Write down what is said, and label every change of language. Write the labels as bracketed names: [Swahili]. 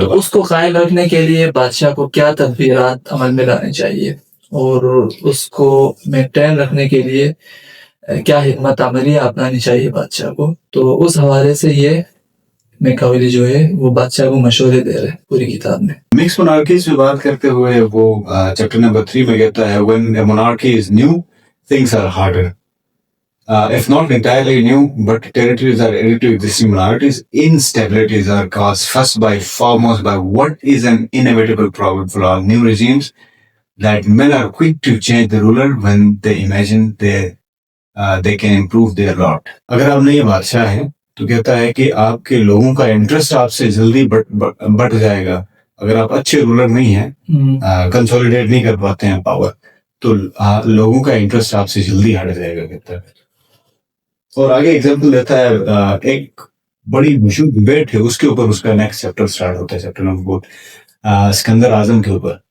[Urdu] تو اس کو قائم رکھنے کے لیے بادشاہ کو کیا تدبیرات عمل میں لانے چاہیے اور اس کو مینٹین رکھنے کے لیے کیا حکمت عملیہ اپنانی چاہیے بادشاہ کو. تو اس حوالے سے یہ میکاویلی جو ہے وہ بادشاہ کو مشورے دے رہے ہیں پوری کتاب میں. مکس monarchies میں بات کرتے ہوئے وہ چیپٹر نمبر 3 میں کہتا ہے [English] when a monarchy is new things are harder, if not entirely new but territories are added to existing monarchies, instabilities are caused first by foremost by what is an inevitable problem for all new regimes that men are quick to change the ruler when they imagine they can improve their lot. [Urdu] اگر آپ نئے بادشاہ ہیں تو کہتا ہے کہ آپ کے لوگوں کا انٹرسٹ آپ سے جلدی بڑھ جائے گا. اگر آپ اچھے رولر نہیں ہیں، کنسولیڈیٹ نہیں کر پاتے ہیں پاور، تو لوگوں کا انٹرسٹ آپ سے جلدی ہٹ جائے گا کہتا ہے. اور آگے ایگزامپل دیتا ہے ایک بڑی مشہور ڈبیٹ ہے، اس کے اوپر اس کا نیکسٹ چیپٹر سٹارٹ ہوتا ہے، چیپٹر نمبر 4 اسکندر اعظم کے اوپر.